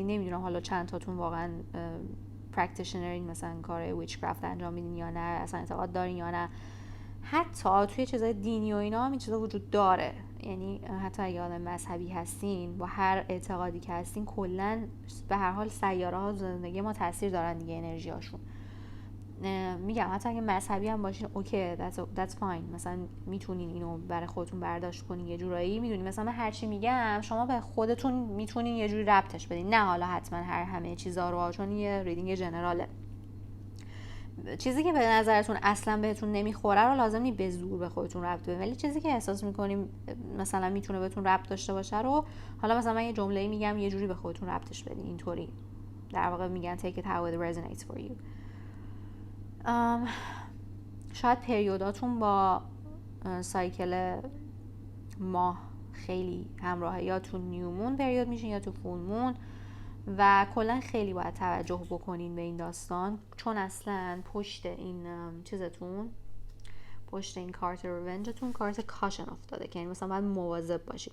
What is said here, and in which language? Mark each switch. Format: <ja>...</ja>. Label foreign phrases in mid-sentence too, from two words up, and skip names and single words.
<fa>نمیدونم حالا چند تاتون واقعا پرکتیشنرین، مثلا کار ویچکرافت انجام میدین یا نه، اصلا اعتقاد دارین یا نه. حتی توی چیزای دینی و اینا هم این چیزا وجود داره، یعنی حتی اگه آدم مذهبی هستین، با هر اعتقادی که هستین، کلا به هر حال سیاره ها زندگی ما تاثیر دارن دیگه، انرژی هاشون. میگم حتی اگه مذهبی هم باشین اوکی،</fa> <en>that's fine،</en> <fa>مثلا میتونین اینو برای خودتون برداشت کنین یه جورایی. میدونین مثلا من هرچی میگم شما به خودتون میتونین یه جوری ربطش بدین، نه حالا حتما همه چیزا رو، چون یه</fa> <en>reading general.</en> <fa>چیزی که به نظرتون اصلا بهتون نمیخوره رو لازم نیست به زور به خودتون ربط بدین، ولی چیزی که احساس میکنیم مثلا میتونه بهتون ربط داشته باشه رو، حالا مثلا من یه جمله‌ای میگم یه جوری به خودتون ربطش بدین، اینطوری در واقع میگن</fa> <en>take it how it resonates for you.</en> <fa>شاید پریوداتون با سایکل ماه خیلی همراهه، یا تو</fa> <en>new moon</en> <fa>پریود میشین یا تو</fa> <en>full moon,</en> <fa>و کلا خیلی باید توجه بکنین به این داستان، چون اصلا پشت این چیزتون، پشت این کارت رونجتون کارت کاشن افتاده که یعنی مثلا باید مواظب باشین.</fa>